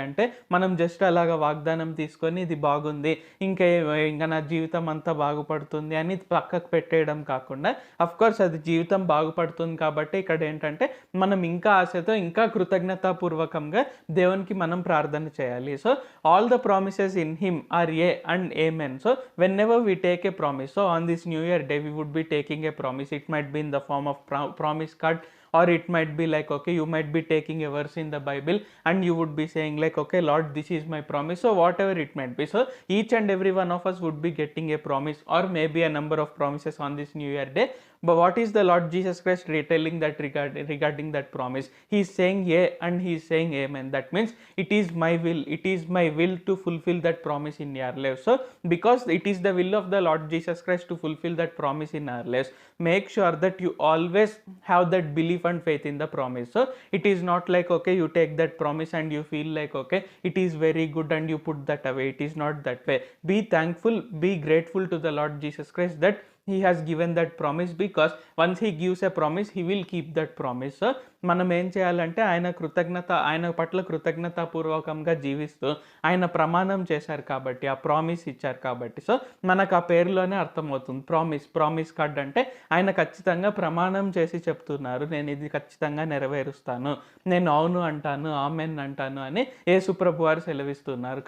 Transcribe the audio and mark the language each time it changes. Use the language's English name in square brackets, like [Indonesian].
[Telugu] అంటే మనం జస్ట్ అలాగా వాగ్దానం తీసుకొని ఇది బాగుంది, ఇంకా నా జీవితం అంతా బాగుపడుతుంది అని పక్కకు పెట్టేయడం కాకుండా, అఫ్కోర్స్ అది జీవితం బాగుపడుతుంది కాబట్టి ఇక్కడ ఏంటంటే మనం ఇంకా ఆశతో, ఇంకా కృతజ్ఞతాపూర్వకంగా దేవునికి మనం ప్రార్థన చేయాలి. [English] So all the promises in him are yea and amen. So whenever we take a promise, so on this new year day we would be taking a promise. It might be in the form of promise card, or it might be like, okay, you might be taking a verse in the Bible and you would be saying like, okay Lord, this is my promise. So whatever it might be, so each and every one of us would be getting a promise or maybe a number of promises on this new year day. But what is the Lord Jesus Christ retelling that regarding that promise? He is saying yeah and he is saying amen. That means it is my will, it is my will to fulfill that promise in your life. So because it is the will of the Lord Jesus Christ to fulfill that promise in our lives, make sure that you always have that belief and faith in the promise. So it is not like, okay, you take that promise and you feel like, okay, it is very good and you put that away. It is not that way. Be thankful, be grateful to the Lord Jesus Christ that he has given that promise, because once he gives a promise, he will keep that promise. [Telugu] So మనం ఏం చేయాలంటే ఆయన పట్ల కృతజ్ఞతాపూర్వకంగా జీవిస్తూ ఆయన ప్రమాణం చేశారు కాబట్టి, ఆ ప్రామిస్ ఇచ్చారు కాబట్టి, సో మనకు ఆ పేరులోనే అర్థమవుతుంది ప్రామిస్ కార్డ్ అంటే ఆయన ఖచ్చితంగా ప్రమాణం చేసి చెప్తున్నారు, నేను ఇది ఖచ్చితంగా నెరవేరుస్తాను, నేను అవును అంటాను, ఆమెన్ అంటాను అని యేసుప్రభు వారు సెలవిస్తున్నారు.